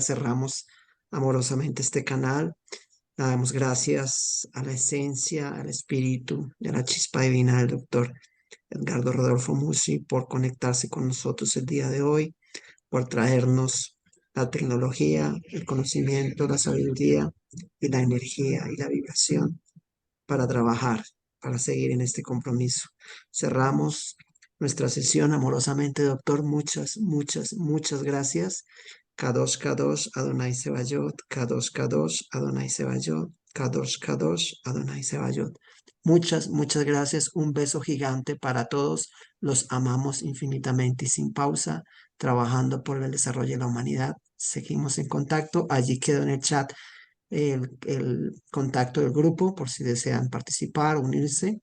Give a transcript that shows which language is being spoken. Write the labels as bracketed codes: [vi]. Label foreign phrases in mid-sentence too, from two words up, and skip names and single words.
[es] Cerramos amorosamente este canal. Damos gracias a la esencia, al espíritu, de la chispa divina del doctor Edgardo Rodolfo Musi por conectarse con nosotros el día de hoy, por traernos la tecnología, el conocimiento, la sabiduría y la energía y la vibración para trabajar, para seguir en este compromiso. Cerramos nuestra sesión amorosamente, doctor. Muchas, muchas, muchas gracias. [he] קדוש, קדוש, אדוני צבאות, קדוש, קדוש, אדוני צבאות, קדוש, קדוש, אדוני צבאות. [es] Muchas, muchas gracias. Un beso gigante para todos. Los amamos infinitamente y sin pausa, trabajando por el desarrollo de la humanidad. Seguimos en contacto. Allí quedó en el chat el contacto del grupo por si desean participar, unirse.